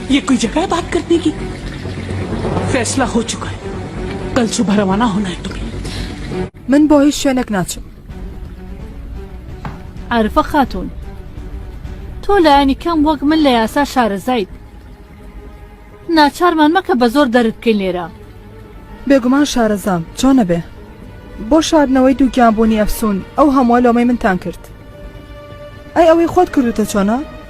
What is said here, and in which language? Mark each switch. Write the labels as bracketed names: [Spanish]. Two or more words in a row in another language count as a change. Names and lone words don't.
[Hindi] ये कोई जगह है बात करने की? फैसला हो चुका है, कल सुबह रवाना होना है तुम्हें। من باید شنک نچم [Central Kurdish] عارفە خاتون تۆ لایەنی کەم وەک من لە یاسا شارەزایت ناچارمان مەکە بە زۆر دەرت بکەین لێرە بێگومان شارەزام چۆنە بێ بۆ شاردنەوەی دووگیانبوونی ئەفسون ئەو هەمووە لۆمەی منتان کرد ئەی ئەوەی خۆت کردوتە چۆنە؟